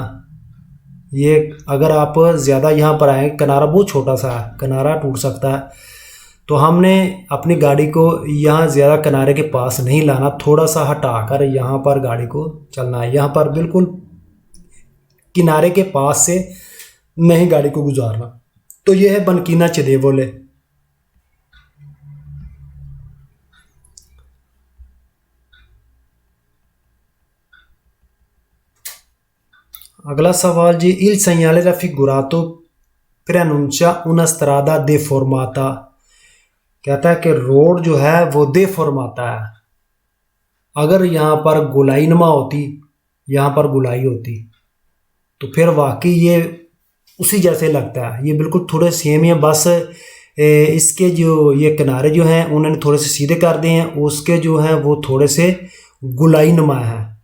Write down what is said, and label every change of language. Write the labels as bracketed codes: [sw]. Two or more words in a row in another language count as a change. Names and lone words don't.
[hi] ये अगर आप ज़्यादा यहाँ पर आए, किनारा बहुत छोटा सा है, किनारा टूट सकता है, तो हमने अपनी गाड़ी को यहाँ ज़्यादा किनारे के पास नहीं लाना, थोड़ा सा हटाकर यहाँ पर गाड़ी को चलना है, यहाँ पर बिल्कुल किनारे के पास से नहीं गाड़ी को गुजारना। तो ये है [it] banchina cedevole। [hi] अगला सवाल जी, [it] il segnale raffigurato preannuncia una strada deformata, [hi] कहता है कि रोड जो है वो deformata है। अगर यहाँ पर गोलाईनुमा होती, यहाँ पर गोलाई होती, तो फिर वाकई ये उसी जैसे लगता है, ये बिल्कुल थोड़े सेम ही है, बस इसके जो ये किनारे जो हैं उन्होंने थोड़े से सीधे कर दिए हैं, उसके जो हैं वो थोड़े से गोलाईनुमा है।